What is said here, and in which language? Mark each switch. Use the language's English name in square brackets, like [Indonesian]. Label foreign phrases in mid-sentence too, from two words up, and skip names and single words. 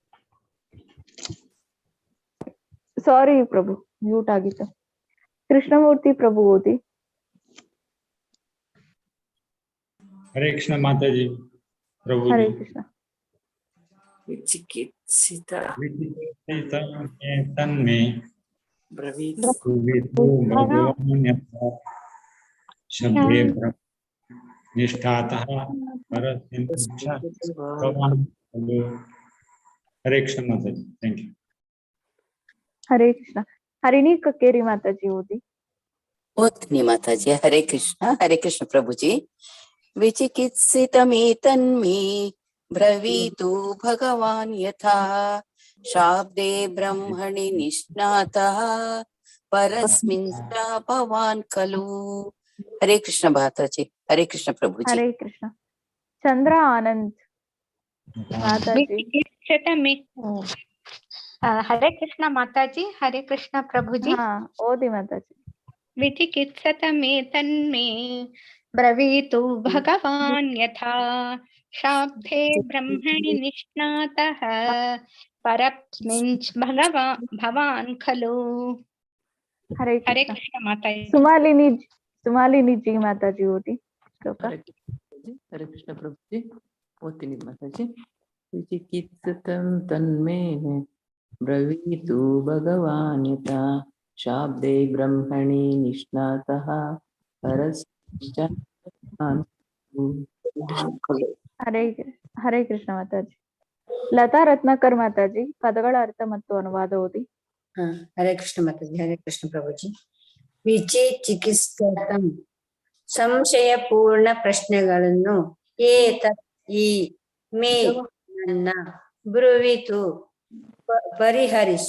[Kannada] ಸಾರಿ ಪ್ರಭು, ಮ್ಯೂಟ್ ಆಗಿತ್ತು. ಕೃಷ್ಣಮೂರ್ತಿ ಪ್ರಭು ಓದಿ. ಹರೇ ಕೃಷ್ಣ ಮಾತಾಜಿ. ಪ್ರಭು ಹರೇ ಕೃಷ್ಣ. [Sanskrit] ತನ್ಮೇ ಬ್ರವೀತು ಭಗವಾನ್ ಯಥಾ ಶಬ್ದೇ ಬ್ರಹ್ಮ ನಿಷ್ಠಾತಃ ಪರಸ್ಮಿಂಶ್ಚ ಭವಾನ್ ಖಲು. [Kannada] ಹರೇ ಕೃಷ್ಣ ಮಾತಾಜಿ. [English] thank you. [Kannada] ಹರೇ ಕೃಷ್ಣ. ಹರಿಣಿ ಕಕ್ಕೇರಿ ಮಾತಾಜಿ ಓದಿ. ಓದ್ತೀನಿ ಮಾತಾಜಿ. ಹರೇ ಕೃಷ್ಣ. ಹರೇ ಕೃಷ್ಣ ಪ್ರಭುಜಿ. [Sanskrit] ವಿಚಿಕಿತ್ಸಿತಮೇತನ್ಮೇ ಬ್ರವೀತು ಭಗವಾನ್ ಯಥಾ ಶಾಬ್ದೆ ಬ್ರಹ್ಮಣಿ ನಿಷ್ಣಾತಃ ಪರಸ್ಮಿಂಶ್ಚ ಭವಾನ್ ಖಲು. [Kannada] ಹರೇ ಕೃಷ್ಣ ಮಾತಾಜಿ. ಹರೇ ಕೃಷ್ಣ ಪ್ರಭುಜಿ. ಹರೇ ಕೃಷ್ಣ. ಚಂದ್ರ ಆನಂದ್ ಮಾತಾಜಿ. ಹರೇ ಕೃಷ್ಣ ಮಾತಾಜಿ. ಹರೇ ಕೃಷ್ಣ ಪ್ರಭುಜಿ. ಹಾ ಓದಿ ಮಾತಾಜಿ. [Sanskrit] ವಿಚಿಕಿತ್ಸತಮೇತನ್ಮೇ ಬ್ರವೀತು ಭಗವಾನ್ ಯಥಾ ಶಾಬ್ದೆ ಬ್ರಹ್ಮಣಿ ನಿಷ್ಣಾತಃ ಪರಸ್ಮಿಂಚ್ ಭವಾನ್ ಖಲು. [Kannada] ಹರೇ ಹರೇ ಕೃಷ್ಣ. ಕೃಷ್ಣ ಮಾತಾಜಿ. ಸುಮಾಲಿನಿ ಜಿ ಮಾತಾಜಿ ಓದಿ ಶ್ಲೋಕ. ಹರೇ ಕೃಷ್ಣ ಪ್ರಭುಜಿ. ಓದ್ತೀನಿ ಮಾತಾಜಿ. [Sanskrit] ವಿಚಿಕಿತ್ಸಿತಂ ತನ್ಮೇ ಬ್ರವೀತು ಭಗವಾನ್ ಯಥಾ शाब्दे ब्रह्मणि निष्णातः परस्य [Kannada] ಹರೇ ಹರೇ ಕೃಷ್ಣ ಮಾತಾಜಿ. ಲತಾ ರತ್ನಾಕರ್ ಮಾತಾಜಿ ಪದಗಳ ಅರ್ಥ ಮತ್ತು ಅನುವಾದ ಓದಿ. ಹರೇ ಕೃಷ್ಣ ಮಾತಾಜಿ. ಹರೇ ಕೃಷ್ಣ ಪ್ರಭುಜಿ. ವಿಚಿಕಿತ್ಸಕಂ ಸಂಶಯಪೂರ್ಣ ಪ್ರಶ್ನೆಗಳನ್ನು ಏತತ್ ಈ ಮೇ ನನ್ನ ಬ್ರುವಿತು ಪರಿಹರಿಸು.